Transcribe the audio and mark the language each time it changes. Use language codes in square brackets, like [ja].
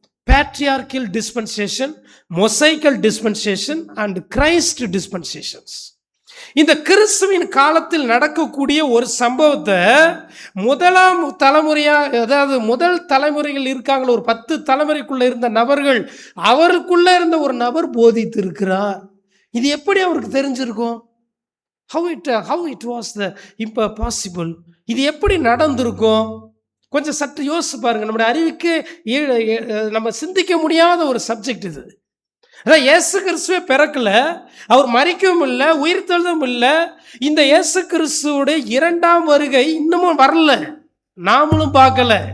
[en] Patriarchal dispensation, Mosaical dispensation and Christ dispensations. [ta] இந்த கிறிஸ்துவின் காலத்தில் நடக்கக்கூடிய ஒரு சம்பவத்தை முதலாம் தலைமுறையாக, அதாவது முதல் தலைமுறைகள் இருக்காங்களோ, ஒரு 10 தலைமுறைக்குள்ள இருந்த நபர்கள், அவருக்குள்ள இருந்த ஒரு நபர் போதித்து இருக்கிறார். இது எப்படி அவருக்கு தெரிஞ்சிருக்கும்? [en] how it was the impossible. [ta] இது எப்படி நடந்திருக்கும்? கொஞ்சம் சற்று யோசிச்சு பாருங்க. நம்முடைய அறிவுக்கு நம்ம சிந்திக்க முடியாத ஒரு சப்ஜெக்ட் இது. அதான் இயேசு கிறிஸ்துவே பிறக்கல, அவர் மரிக்கவும் இல்லை, உயிர்த்தெழுதவும் இல்லை. இந்த இயேசு கிறிஸ்துவோட 2ஆம் வருகை இன்னமும் வரல, நாமளும் பார்க்கல.